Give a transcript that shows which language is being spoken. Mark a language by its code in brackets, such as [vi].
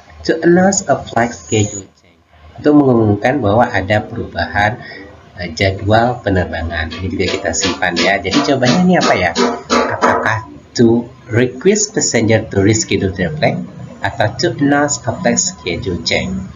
[en] To announce a flight schedule change. [id] Untuk mengumumkan bahwa ada perubahan jadwal penerbangan. Ini juga kita simpan ya. Jadi jawabannya ini apa ya? Apakah [en] to request passenger to reschedule their flight [id] atau [en] to announce a flight schedule change?